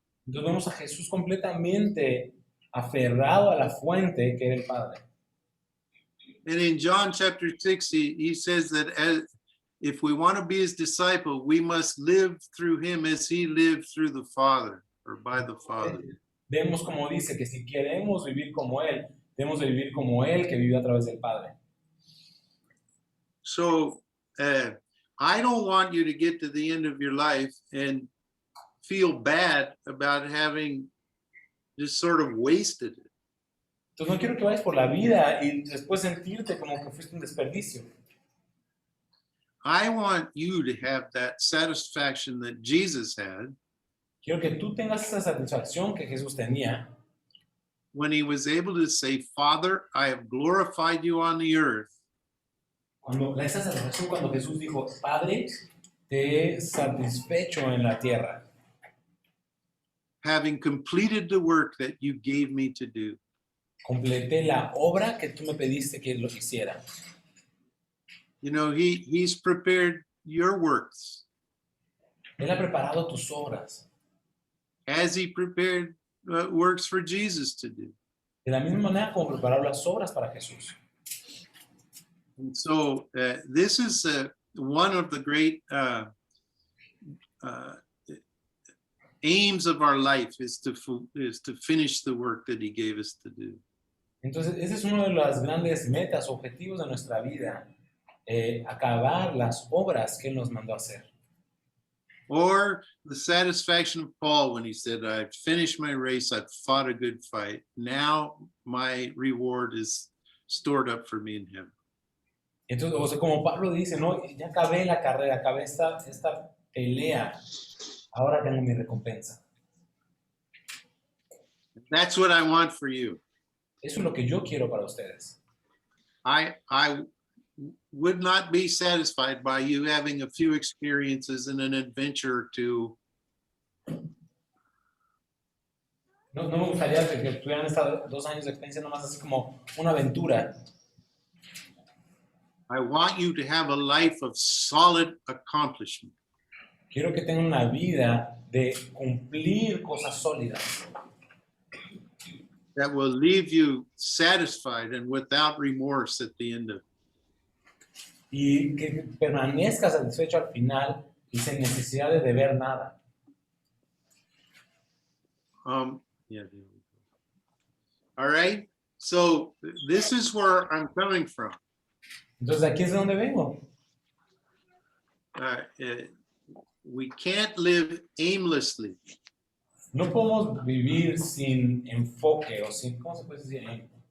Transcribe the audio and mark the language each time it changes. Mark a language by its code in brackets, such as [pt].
[es] Entonces vemos a Jesús completamente aferrado a la fuente que era el Padre. [en] And in John chapter 6, he says that if we want to be his disciple, we must live through him as he lived through the Father, or by the Father. [es] Vemos como dice que si queremos vivir como Él, debemos de vivir como Él que vive a través del Padre. [en] So I don't want you to get to the end of your life and feel bad about having just sort of wasted it. [es] Entonces no quiero que vayas por la vida y después sentirte como que fuiste un desperdicio. [en] I want you to have that satisfaction that Jesus had [es] Quiero que tú tengas esa satisfacción que Jesús tenía [en] when he was able to say, Father, I have glorified you on the earth. [es] esa satisfacción cuando Jesús dijo, Padre, te he satisfecho en la tierra, [en] Having completed the work that you gave me to do. [es] completé la obra que tú me pediste que lo hiciera. [en] You know, he's prepared your works [es] Él ha preparado tus obras, [en] as he prepared works for Jesus to do. [es] de la misma manera como preparó las obras para Jesús. [en] And so this is one of the great aims of our life is to finish the work that he gave us to do. [es] Entonces, ese es uno de las grandes metas, objetivos de nuestra vida, acabar las obras que Él nos mandó a hacer. [en] Or the satisfaction of Paul when he said, I've finished my race, I've fought a good fight. Now my reward is stored up for me in heaven. [es] Entonces, o sea, como Pablo dice, no, ya acabé la carrera, acabé esta pelea, ahora tengo mi recompensa. [en] That's what I want for you. [es] Eso es lo que yo quiero para ustedes. [en] I would not be satisfied by you having a few experiences and an adventure or two. [es] No me gustaría que tuvieran estas 2 años de experiencia nomás así como una aventura. [en] I want you to have a life of solid accomplishment. [es] Quiero que tengan una vida de cumplir cosas sólidas, [en] that will leave you satisfied and without remorse at the end of it. [es] y que permanezca satisfecho al final y sin necesidad de deber nada. [en] Yeah. All right. So this is where I'm coming from. [es] Entonces aquí es de donde vengo. [en] We can't live aimlessly. [es] No podemos vivir sin enfoque o sin, ¿cómo se puede decir?